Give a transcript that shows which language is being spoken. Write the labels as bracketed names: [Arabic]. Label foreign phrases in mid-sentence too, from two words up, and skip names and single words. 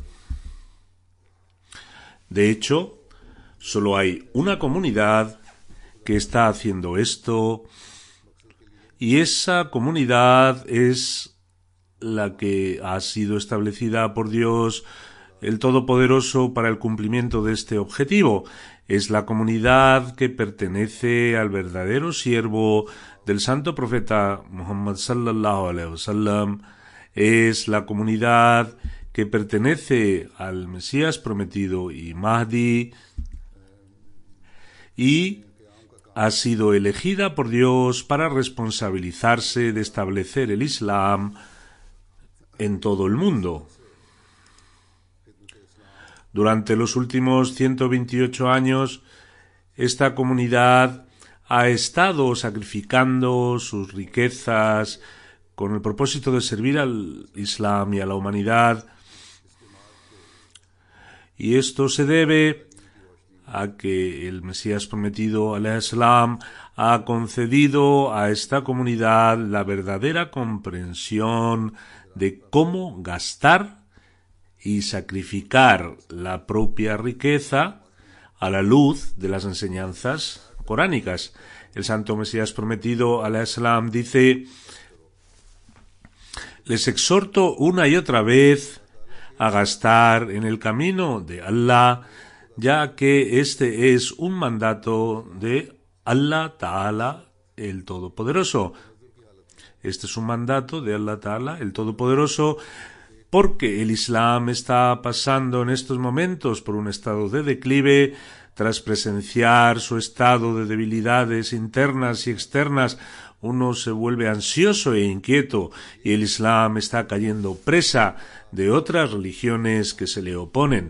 [Spanish] De hecho, solo hay una comunidad que está haciendo esto, y esa comunidad es la que ha sido establecida por Dios el Todopoderoso para el cumplimiento de este objetivo. Es la comunidad que pertenece al verdadero siervo del santo profeta Muhammad [Arabic] صلى الله عليه وسلم. [Spanish] Es la comunidad que pertenece al Mesías prometido y Mahdi, y ha sido elegida por Dios para responsabilizarse de establecer el Islam en todo el mundo. Durante los últimos 128 años, esta comunidad ha estado sacrificando sus riquezas con el propósito de servir al Islam y a la humanidad. Y esto se debe a que el Mesías prometido, [Arabic] عليه السلام, [Spanish] ha concedido a esta comunidad la verdadera comprensión de cómo gastar y sacrificar la propia riqueza a la luz de las enseñanzas coránicas. El santo Mesías prometido, [Arabic] عليه السلام, [Spanish] dice: les exhorto una y otra vez a gastar en el camino de Allah, ya que este es un mandato de Allah Ta'ala, el Todopoderoso. Este es un mandato de Allah Ta'ala, el Todopoderoso, porque el Islam está pasando en estos momentos por un estado de declive, tras presenciar su estado de debilidades internas y externas, uno se vuelve ansioso e inquieto y el Islam está cayendo presa de otras religiones que se le oponen.